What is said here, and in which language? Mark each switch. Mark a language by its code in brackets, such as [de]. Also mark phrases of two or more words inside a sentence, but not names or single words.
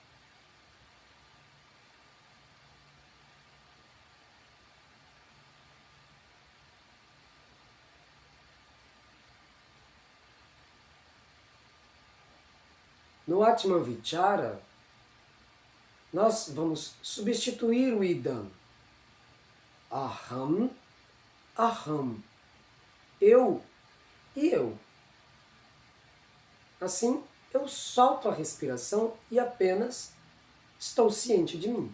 [pt] No [sa] आत्मन् विचार, [pt] nós vamos substituir o idam. [sa] अहम्, अहम्. [pt] Eu e eu. Assim, eu solto a respiração e apenas estou ciente de mim.